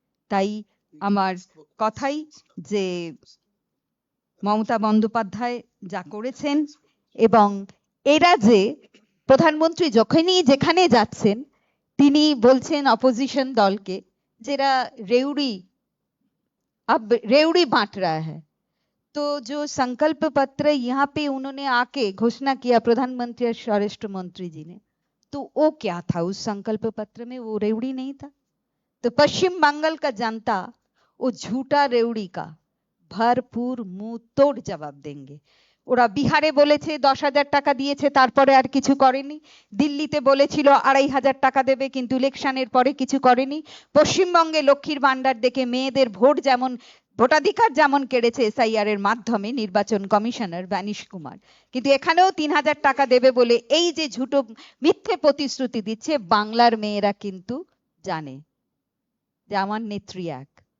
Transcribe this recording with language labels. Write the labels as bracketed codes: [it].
[bn] তাই আমার কথাই যে মমতা বন্দ্যোপাধ্যায় যা করেছেন, এবং এরা যে প্রধানমন্ত্রী যখনই যেখানে যাচ্ছেন তিনি বলছেন অপোজিশন দলকে যেরা [hi] रेवड़ी अब रेवड़ी बांट रहा है। तो जो संकल्प पत्र यहाँ पे उन्होंने आके घोषणा किया, प्रधानमंत्री और स्वराष्ट्र मंत्री जी ने, तो वो क्या था? उस संकल्प पत्र में वो रेवड़ी नहीं था। तो पश्चिम बंगाल का जनता वो झूठा रेवड़ी का भरपूर मुंह तोड़ जवाब देंगे। [bn] ওরা বিহারে বলেছে 10,000 টাকা দিয়েছে, তারপরে আর কিছু করেনি। দিল্লিতে বলেছিল 2,500 টাকা দেবে, কিন্তু ইলেকশনের পরে কিছু করেনি। পশ্চিমবঙ্গে লক্ষ্মীর ভান্ডার দেখে মেয়েদের ভোটাধিকার যেমন কেড়েছে এসআইআর এর মাধ্যমে নির্বাচন কমিশনার বানিশ কুমার, কিন্তু এখানেও 3,000 টাকা দেবে বলে এই যে ঝুটো মিথ্যে প্রতিশ্রুতি দিচ্ছে, বাংলার মেয়েরা কিন্তু জানে যে আমার নেত্রী এক।